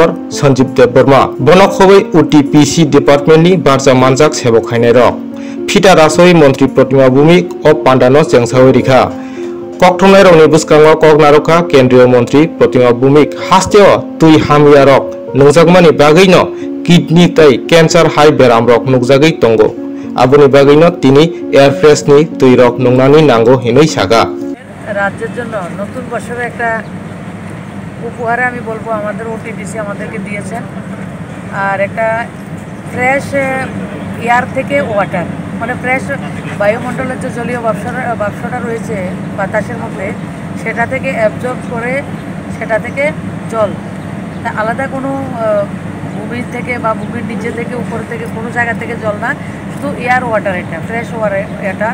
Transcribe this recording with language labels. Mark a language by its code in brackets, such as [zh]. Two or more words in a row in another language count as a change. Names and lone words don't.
[trp] Sanjeev Debarma Bonokhoboi UTPC Department ni Barja Manjak Sebokhainero Fita Rasoi Montri Protima Bumi O Pandano Sengsawerika Koktwma rokni bwskango Koknaroka Kendriyo Montri Protima Bumi hasteo tui hamiyarok nungjakmani bagino kidney tai cancer high beram rok nukjagui tongo aboni bagino tini air fresh ni tui rok nungnani nango hinui saga [bn] রাজ্যের জন্য নতুন বছরে একটা উপহারে আমি বলবো আমাদের ওটিডিসি আমাদেরকে দিয়েছেন আর একটা [en] fresh air [bn] থেকে ওয়াটার মানে ফ্রেশ বায়ুমণ্ডলের যে জলীয় বাষ্পটা রয়েছে বাতাসের মধ্যে সেটা থেকে অ্যাবজর্ব করে সেটা থেকে জল তা আলাদা কোনো ভূমির থেকে বা ভূমির নিচে থেকে উপর থেকে কোনো জায়গা থেকে জল না, শুধু [en] air water, [bn] এটা [en] fresh water [bn] এটা।